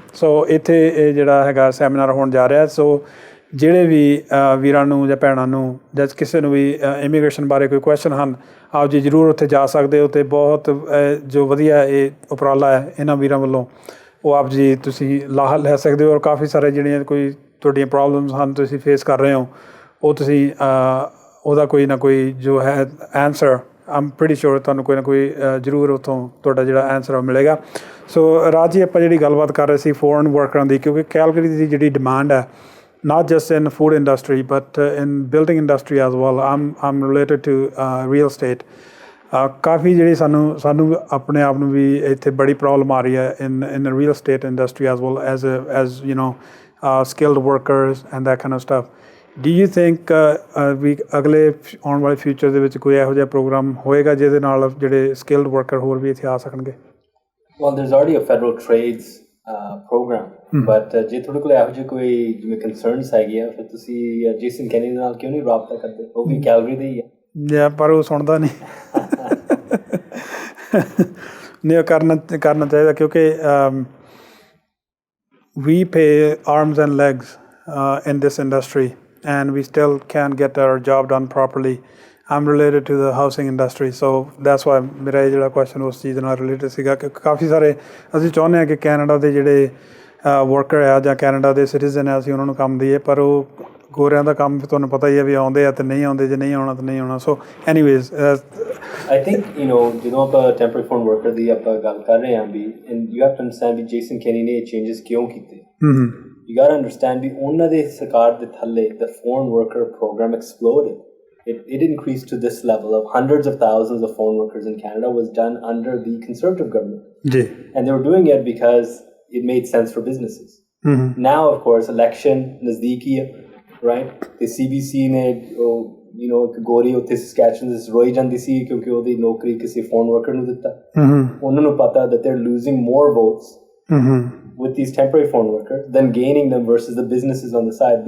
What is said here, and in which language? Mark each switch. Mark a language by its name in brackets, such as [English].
[Punjabi] ਸੋ ਇੱਥੇ ਇਹ ਜਿਹੜਾ ਹੈਗਾ ਸੈਮੀਨਾਰ ਹੋਣ ਜਾ ਰਿਹਾ। ਸੋ ਜਿਹੜੇ ਵੀ ਵੀਰਾਂ ਨੂੰ ਜਾਂ ਭੈਣਾਂ ਨੂੰ ਜਾਂ ਕਿਸੇ ਨੂੰ ਵੀ ਇਮੀਗ੍ਰੇਸ਼ਨ ਬਾਰੇ ਕੋਈ ਕੁਐਸਚਨ ਹਨ, ਆਪ ਜੀ ਜ਼ਰੂਰ ਉੱਥੇ ਜਾ ਸਕਦੇ ਹੋ। ਅਤੇ ਬਹੁਤ ਜੋ ਵਧੀਆ ਇਹ ਉਪਰਾਲਾ ਹੈ ਇਹਨਾਂ ਵੀਰਾਂ ਵੱਲੋਂ, ਉਹ ਆਪ ਜੀ ਤੁਸੀਂ ਲਾਹਾ ਲੈ ਸਕਦੇ ਹੋ। ਔਰ ਕਾਫੀ ਸਾਰੇ ਜਿਹੜੀਆਂ ਕੋਈ ਤੁਹਾਡੀਆਂ ਪ੍ਰੋਬਲਮਸ ਹਨ ਤੁਸੀਂ ਫੇਸ ਕਰ ਰਹੇ ਹੋ, ਉਹ ਤੁਸੀਂ ਉਹਦਾ ਕੋਈ ਨਾ ਕੋਈ ਜੋ ਹੈ ਆਨਸਰ [English] I'm pretty sure [Punjabi] ਤੁਹਾਨੂੰ ਕੋਈ ਨਾ ਕੋਈ ਜ਼ਰੂਰ ਉੱਥੋਂ ਤੁਹਾਡਾ ਜਿਹੜਾ ਆਨਸਰ ਉਹ ਮਿਲੇਗਾ। ਸੋ ਰਾਜ ਜੀ, ਆਪਾਂ ਜਿਹੜੀ ਗੱਲਬਾਤ ਕਰ ਰਹੇ ਸੀ ਫੋਰਨ ਵਰਕਰਾਂ ਦੀ, ਕਿਉਂਕਿ ਕੈਲਗਰੀ ਦੀ ਜਿਹੜੀ ਡਿਮਾਂਡ ਹੈ [English] not just in food industry but in building industry as well. I'm related to real estate. [Punjabi] ਕਾਫੀ ਜਿਹੜੀ ਸਾਨੂੰ ਆਪਣੇ ਆਪ ਨੂੰ ਵੀ ਇੱਥੇ ਬੜੀ ਪ੍ਰੋਬਲਮ ਆ ਰਹੀ ਹੈ [English] in the real estate industry as well as you know skilled workers and that kind of stuff. Do you think [Punjabi] ਵੀ ਅਗਲੇ ਆਉਣ ਵਾਲੇ ਫਿਊਚਰ ਦੇ ਵਿੱਚ ਕੋਈ ਇਹੋ ਜਿਹਾ ਪ੍ਰੋਗਰਾਮ ਹੋਏਗਾ ਜਿਹਦੇ ਨਾਲ ਜਿਹੜੇ skilled worker ਹੋਰ ਵੀ ਇੱਥੇ ਆ ਸਕਣਗੇ? [English] Well, there's already a federal trades program, but [Punjabi] ਜੇ ਤੁਹਾਡੇ ਕੋਲ ਇਹੋ ਜਿਹੇ ਕੋਈ ਜਿਵੇਂ ਕੰਸਰਨਸ ਹੈਗੇ ਆ, ਫਿਰ ਤੁਸੀਂ ਜੇਸਨ ਕੈਨੀ ਦੇ ਨਾਲ ਕਿਉਂ ਨਹੀਂ ਰਾਬਤਾ ਕਰਦੇ? ਉਹ ਵੀ ਕੈਲਗਰੀ ਦੇ ਹੀ ਹੈ। ਪਰ ਉਹ ਸੁਣਦਾ ਨਹੀਂ। ਨਹੀਂ, ਕਰਨਾ ਚਾਹੀਦਾ, ਕਿਉਂਕਿ [English] we pay arms and legs in this industry and we still can't get our job done properly. I'm related to the housing industry, so that's why [Punjabi] ਮੇਰਾ ਇਹ ਜਿਹੜਾ ਕੁਐਸਚਨ ਉਸ ਚੀਜ਼ ਨਾਲ ਰਿਲੇਟਡ ਸੀਗਾ ਕਿ ਕਾਫੀ ਸਾਰੇ ਅਸੀਂ ਚਾਹੁੰਦੇ ਹਾਂ ਕਿ ਕੈਨੇਡਾ ਦੇ ਜਿਹੜੇ ਵਰਕਰ ਆ ਜਾਂ ਕੈਨੇਡਾ ਦੇ ਸਿਟੀਜ਼ਨ ਆ, ਅਸੀਂ ਉਹਨਾਂ ਨੂੰ ਕੰਮ ਦਈਏ, ਪਰ ਉਹ ਗੋਰਿਆਂ ਦਾ ਕੰਮ ਤੁਹਾਨੂੰ ਪਤਾ ਹੀ ਹੈ ਵੀ ਆਉਂਦੇ ਆ ਅਤੇ ਨਹੀਂ ਆਉਂਦੇ, ਜੇ ਨਹੀਂ ਆਉਣਾ ਤਾਂ ਨਹੀਂ ਆਉਣਾ। ਸੋ ਐਨੀਵੇਜ਼ [English] I think [Punjabi] ਜਦੋਂ ਆਪਾਂ ਟੈਂਪਰੇਰੀ ਫੋਰਨ ਵਰਕਰ ਦੀ ਆਪਾਂ ਗੱਲ ਕਰ ਰਹੇ ਹਾਂ ਵੀ, [English] you have to understand [Punjabi] we Jason ਕੈਨੀ ਨੇ ਇਹ ਚੇਂਜਸ ਕਿਉਂ ਕੀਤੇ। [English] You got to understand [Punjabi] ਵੀ ਉਹਨਾਂ ਦੇ ਸਰਕਾਰ ਦੇ ਥੱਲੇ [English] the foreign worker program exploded. It increased to this level of hundreds of thousands of foreign workers in Canada was done under the Conservative government. And they were doing it because it made sense for businesses. Now, of course, election [Hindi] nazdeek hai, [English] right? [Punjabi] The CBC ne, ਇੱਕ ਗੋਰੀ ਉੱਥੇ Saskatchewan ਵਿੱਚ ਰੋਈ ਜਾਂਦੀ ਸੀ ਕਿਉਂਕਿ ਉਹਦੀ ਨੌਕਰੀ ਕਿਸੇ foreign worker ਨੂੰ ਦਿੱਤਾ। ਉਹਨਾਂ ਨੂੰ ਪਤਾ [English] that they're losing more votes with these temporary foreign workers than gaining them versus the businesses on the side.